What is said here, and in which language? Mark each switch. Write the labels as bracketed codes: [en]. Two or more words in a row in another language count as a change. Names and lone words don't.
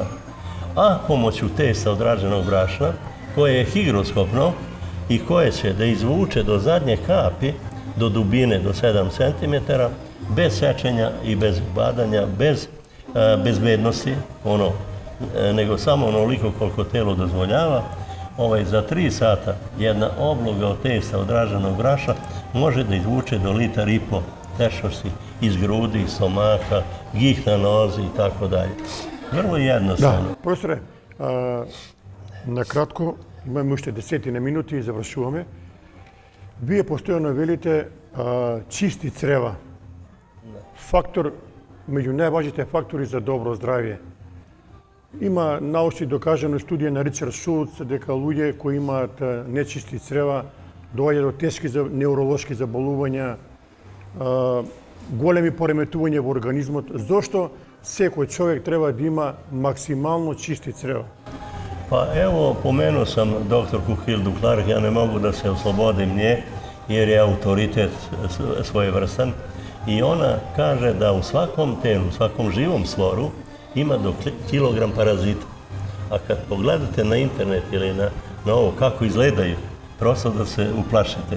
[sr] A pomoću testa od rađenog brašna, koje je higroskopno i koje će da izvuče do zadnje kapi, do dubine do 7 cm, bez sečenja i bez badanja, bez bezbednosti, nego samo onoliko koliko telo dozvoljava, za 3 sata jedna obloga od testa od raženog brašna može da izvuče do 1,5 litara tečnosti iz grudi, stomaka, gih na nozi i tako dalje. Vrlo jednostavno. [mk] Da, profesore, nakratko, [sr] imamo još [mk] 10 minuti i završuvаме. Вие постојано велите чисти црева. Фактор, меѓу најважните фактори за добро здравје. Има научни докажано студија на Ричард Шулц дека луѓе кои имаат нечисти црева доаѓаат до тешки невролошки заболувања, големи пореметувања во организмот. Зошто секој човек треба да има максимално чисти црева? [sr] Pa evo, pomenuo sam doktorku Hildu Clark, ja ne mogu da se oslobodim nje, jer je autoritet svojevrstan. I ona kaže da u svakom telu, u svakom živom stvoru ima do kilogram parazita. A kad pogledate na internet ili na ovo kako izgledaju, prosto da se uplašite.